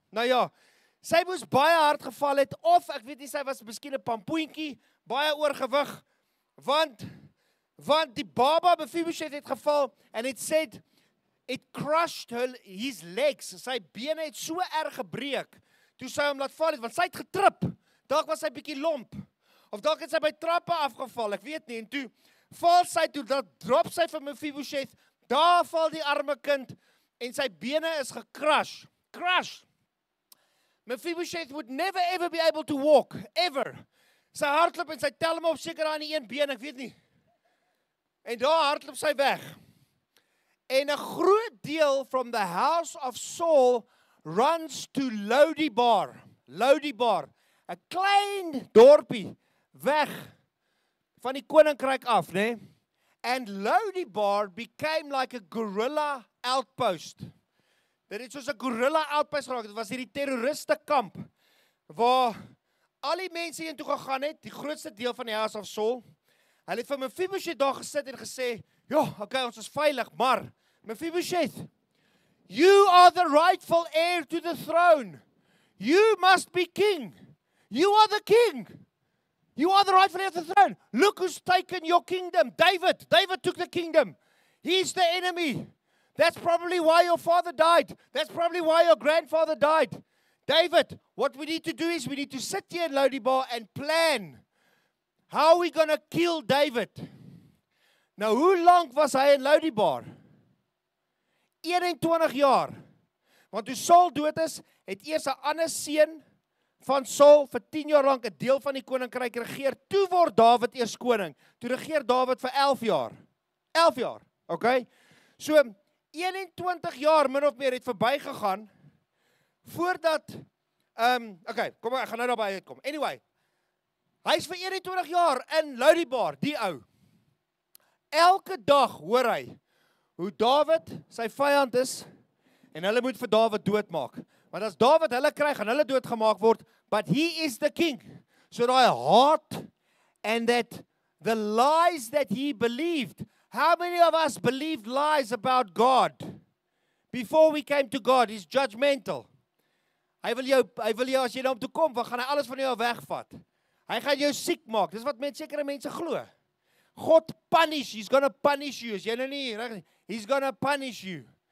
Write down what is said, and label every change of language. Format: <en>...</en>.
<af>Nou ja, sy moes baie hard geval het, of ek weet nie, sy was miskien 'n pampoentjie, baie oorgewig, want die baba Mephibosheth het geval,</af> <en>and it said, it crushed his legs,</en> <af>sy bene het so erg gebreek, toe sy hom laat val het, want sy het getrip, dalk was sy bietjie lomp, of dalk het sy by trappe afgeval, ek weet nie, en toe val sy toe, dan drop sy vir Mephibosheth, daar val die arme kind, en sy bene is gecrush.</af> <en>Mephibosheth would never ever be able to walk, ever.</en> <af>Sy hardloop en sy tel hom op seker aan die een been, ek weet nie. En daar hardloop sy weg. En 'n groot deel</af> <en>from the house of Saul runs to Lodibar.</en> <af>'n klein dorpie weg van die koninkryk af, né?</af> <en>And Lodibar became like a guerrilla outpost.</en> <af>Dit het soos 'n guerrilla outpost geraak. Dit was hierdie terroriste kamp waar al die mense heen toe gegaan het, die grootste deel van die House of Saul. Hulle het vir Mephibosheth daar gesit en gesê, okay, ons is veilig, maar Mephibosheth,</af> <en>you are the rightful heir to the throne. You must be king. You are the king. You are the rightful heir to the throne. Look who's taken your kingdom. David took the kingdom. He's the enemy. That's probably why your father died. That's probably why your grandfather died. David, what we need to do is we need to sit here in Lodibar and plan how we're going to kill David.</en> <af>Nou, hoe lank was hy in Lodibar? 21 jaar. Want toe Saul dood is, het eers 'n ander seun van Saul vir 10 jaar lank 'n deel van die koninkryk regeer. Toe word Dawid eers koning. Toe regeer Dawid vir 11 jaar. 11 jaar, okay? So, 21 jaar min of meer het verbygegaan voordat okay, kom maar, ek gaan nou daarby uitkom. Anyway, hy's vir 21 jaar in Lodebar, die ou. Elke dag hoor hy hoe Dawid sy vyand is en hulle moet vir Dawid doodmaak. Want as Dawid hulle kry, gaan hulle doodgemaak word,</af> <en>but he is the king.</en> <af>So daai haat</af> <en>and that the lies that he believed. How many of us believed lies about God before we came to God? He's judgmental.</en> <af>Hy wil jou as jy na hom toe kom, dan gaan hy alles van jou wegvat. Hy gaan jou siek maak. Dis wat sekere mense glo.</af> <en>God punish, he's gonna punish you.</en> <af>As jy nou nie reg,</af> <en>he's gonna punish you.</en>